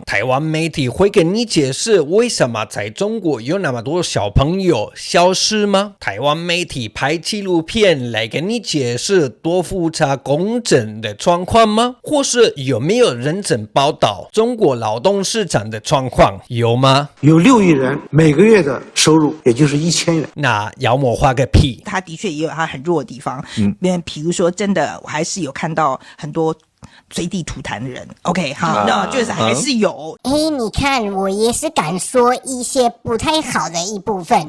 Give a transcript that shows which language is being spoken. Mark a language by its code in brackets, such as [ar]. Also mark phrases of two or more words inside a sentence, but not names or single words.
[zh] 台灣媒體會跟你解釋為什麼在中國有那麼多小朋友消失嗎？台灣媒體拍紀錄片來跟你解釋多複雜公正的狀況嗎？或是有沒有認真報道中國勞動市場的狀況？有嗎？有6億人每個月的收入也就是1000元，那妖魔化個屁！他的確也有他很弱的地方，比如說真的我還是有看到很多隨地吐痰的人 ，OK， 好，那就是還是有。你看，我也是敢說一些不太好的一部分。